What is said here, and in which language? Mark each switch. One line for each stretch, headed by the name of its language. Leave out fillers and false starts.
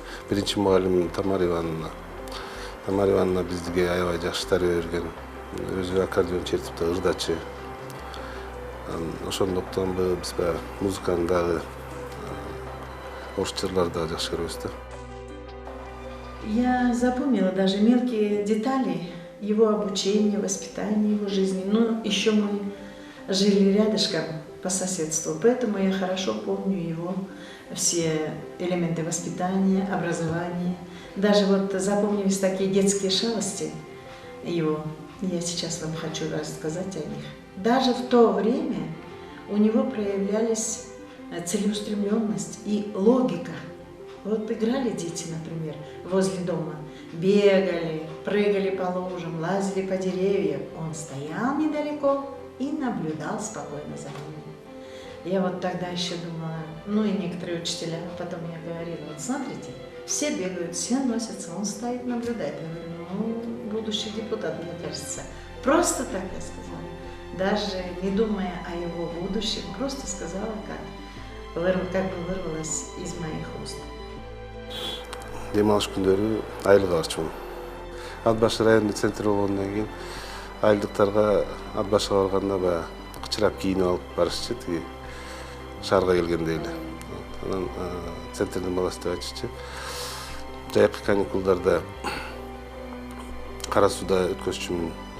Kyrgyz: Биринчи мугалим Тамара Ивановна. Тамара Ивановна бизге аябай жакшы тарбия берген. Өзү аккордеон чертип да ырдачы. Ошондуктан биз музыканы дагы орус жырларды дагы жакшы көрөбүз да.
Russian: Я запомнила даже мелкие детали его обучения, воспитания, его жизни. Но еще мы жили рядышком по соседству, поэтому я хорошо помню его все элементы воспитания, образования. Даже вот запомнились такие детские шалости его. Я сейчас вам хочу рассказать о них. Даже в то время у него проявлялись целеустремленность и логика. Вот играли дети, например, возле дома, бегали, прыгали по лужам, лазили по деревьям. Он стоял недалеко и наблюдал спокойно за ними. Я вот тогда еще думала, ну и некоторые учителя потом мне говорили, вот смотрите, все бегают, все носятся, он стоит, наблюдает. Я говорю, ну, будущий депутат, мне кажется. Просто так я сказала. Даже не думая о его будущем, просто сказала, как бы вырвалось из моих уст.
Kyrgyz: Дем алыш күндөрү айылга барчумун. Ат башы райондук центр болгондон кийин айылдыктарга ат башыга барганда кычырап кийинип алып барышчы, тиги шаарга келгенде эле. Анан центрдин баласы деп айтышчы. Жайкы каникулдарда Кара сууда өткөзчүмүн.